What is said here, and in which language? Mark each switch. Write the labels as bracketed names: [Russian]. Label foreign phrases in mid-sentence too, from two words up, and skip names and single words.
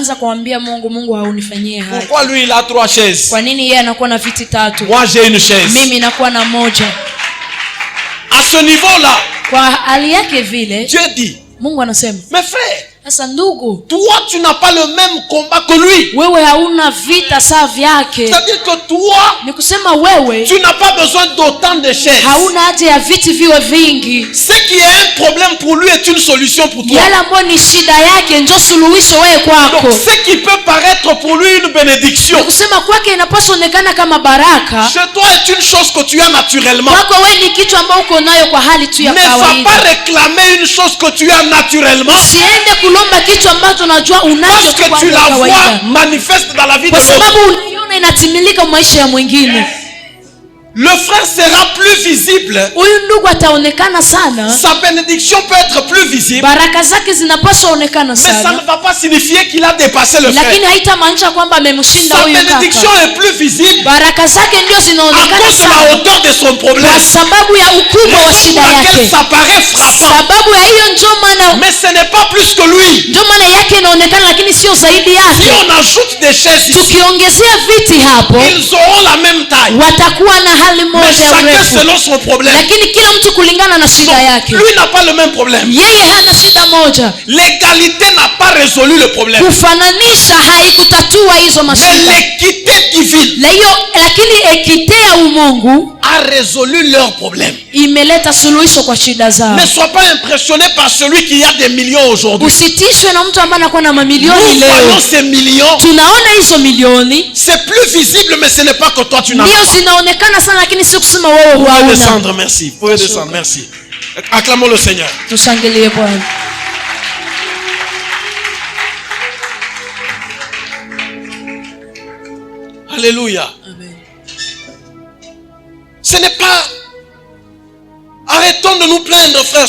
[French] Pourquoi lui il a 3 chaises? Moi j'ai une chaise. À ce niveau-là, Dieu dit, mais frère, [Swahili] Sasa ndugu, [French] toi tu n'as pas le même combat que lui. [Swahili] Wewe hauna vita sawa vyake. [French] C'est-à-dire que toi, [Swahili] ni kusema wewe, [French] tu n'as pas besoin d'autant de chaises. [Swahili] Hauna haja ya viti viwe vingi. [French] Ce qui est un problème pour lui est une solution pour toi. [Swahili] Yale ambayo ni shida yake ndio suluhisho wewe kwako. [French] Donc ce qui peut paraître pour lui une bénédiction, [Swahili] ni kusema kwake inapaswa onekana kama baraka, [French] chez toi est une chose que tu as naturellement. [Swahili] Kwako wewe ni kitu ambacho uko nayo kwa hali tu ya kawaida. [French] Ne va pas réclamer une chose que tu as naturellement. [Swahili] Usiende kulomba kitu ambacho unajua unacho kwa kawaida. [French] Parce que tu la vois manifeste dans la vie de l'autre. [Swahili] Kwa sababu unaiona inatimilika maisha ya mwingine. [French] Le frère sera plus visible. [Swahili] Huyu ndugu ataonekana sana. [French] Sa bénédiction peut être plus visible. [Swahili] Baraka zake zinapaswa onekana sana. [French] Mais ça ne va pas signifier qu'il a dépassé le frère. [Swahili] Lakini haitamaanisha kwamba amemshinda huyu kaka. [French] Sa bénédiction est plus visible. [Swahili] Baraka zake ndio zinaonekana sana. [French] À cause de la hauteur de son problème. [Swahili] Kwa sababu ya ukubwa wa shida yake. [French] Ça paraît frappant. [Swahili] Sababu ya hiyo ndio maana. [French] Mais ce n'est pas plus que lui. [Swahili] Ndio maana yake inaonekana lakini sio zaidi yake. [French] Si on ajoute des chaises ici, [Swahili] tukiongezea viti hapo, [French] ils auront la même taille. [Swahili] Watakuwa na hali moja ya urefu. [French] Selon son problème. [Swahili] Lakini kila mtu kulingana na shida yake. [French] Lui n'a pas le même problème. [Swahili] Yeye hana shida moja. [French] L'égalité n'a pas résolu le problème. [Swahili] Kufananisha haikutatua hizo mashida. [French] Mais l'équité divine, [Swahili] lakini ekite ya umungu [French] a résolu leur problème. [Swahili] Imeleta suluhisho kwa shida zao. [French] Ne sois pas impressionné par celui qui a des millions aujourd'hui. [Swahili] Usitishwe na mtu ambaye anakuwa na mamilioni leo. [French] Nous voyons ces millions. [Swahili] Tunaona hizo milioni. [French] C'est plus visible, mais ce n'est pas que toi tu n'as pas. [Swahili] Ndio zinaonekana sana lakini si kusema wewe huauna. [French] Pouvez descendre, merci. Pouvez descendre, merci. Acclamons le Seigneur. [Swahili] Tushangilie Bwana. [French] Alléluia. Amen. Ce n'est pas... Arrêtons de nous plaindre, frères.